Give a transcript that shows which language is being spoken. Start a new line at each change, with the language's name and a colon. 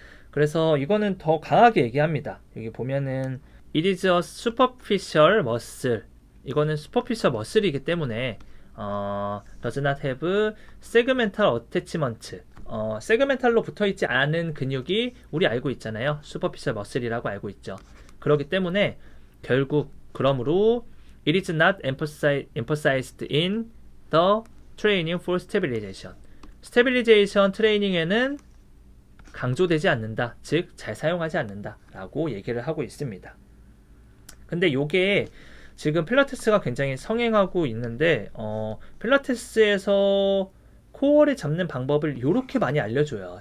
Korean: 그래서 이거는 더 강하게 얘기합니다. 여기 보면은
English: It is a superficial muscle,
Korean: 이거는 슈퍼피셜 머슬이기 때문에
English: does not have segmental attachment,
Korean: 세그멘탈로 붙어있지 않은 근육이 우리 알고 있잖아요. 슈퍼피셜 머슬이라고 알고 있죠. 그렇기 때문에 결국 그러므로
English: it is not emphasized in the training for stabilization.
Korean: 스테빌리제이션 트레이닝에는 강조되지 않는다, 즉 잘 사용하지 않는다 라고 얘기를 하고 있습니다. 근데 요게 지금 필라테스가 굉장히 성행하고 있는데 필라테스에서 코어를 잡는 방법을 이렇게 많이 알려줘요.